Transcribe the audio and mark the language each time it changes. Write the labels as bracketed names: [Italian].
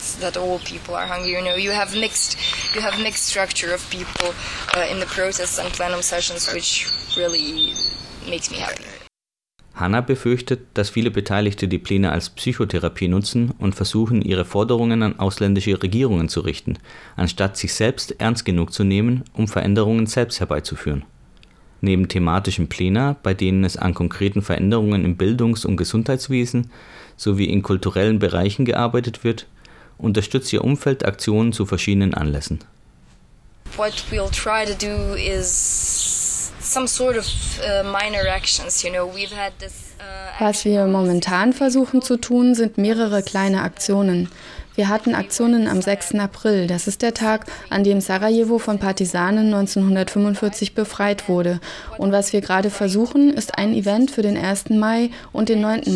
[English] That all people are hungry. You know, you have mixed structure of people in the protests and plenum sessions, which really makes me happy. [German] Hannah befürchtet, dass viele Beteiligte die Pläne als Psychotherapie nutzen und versuchen, ihre Forderungen an ausländische Regierungen zu richten, anstatt sich selbst ernst genug zu nehmen, um Veränderungen selbst herbeizuführen. Neben thematischen Plänen, bei denen es an konkreten Veränderungen im Bildungs- und Gesundheitswesen sowie in kulturellen Bereichen gearbeitet wird, unterstützt ihr Umfeld Aktionen zu verschiedenen Anlässen. [English] What we'll try to do is some sort of minor actions, you know, we've had this. [German] Was wir momentan versuchen zu tun, sind mehrere kleine Aktionen. Wir hatten Aktionen am 6. April, das ist der Tag, an dem Sarajevo von Partisanen 1945 befreit wurde. Und was wir gerade versuchen, ist ein Event für den 1. Mai und den 9.